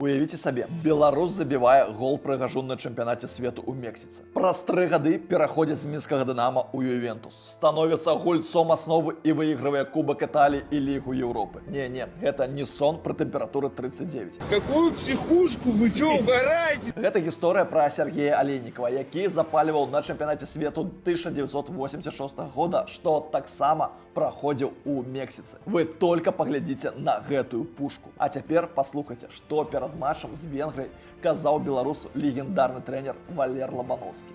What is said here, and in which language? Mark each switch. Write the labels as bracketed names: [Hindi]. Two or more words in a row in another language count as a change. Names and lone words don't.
[Belarusian] Уявіце сабе, беларус забівае гол прыгажун на чэмпіянаце свету ў Мексіцы. Праз 3 гады пераходзіць з мінскага Дынама ў Ювентус, становіцца гульцом асновы і выйгрывае Кубак Італіі і Лігу Еўропы. Не, гэта не сон пры тэмпературы 39. [Russian] Какую психушку вы чё угораете? [Belarusian] Гэта гісторыя пра Сергея Алейнікава, які запальваў на чэмпіянаце свету 1986 года, што таксама праходзіў у Мексіцы. Вы только паглядзіце на гэтую пушку. А цяпер паслухайце, што перад матчам з Венгрыяй казаў беларусу легендарны трэнер Валер Лабановскі.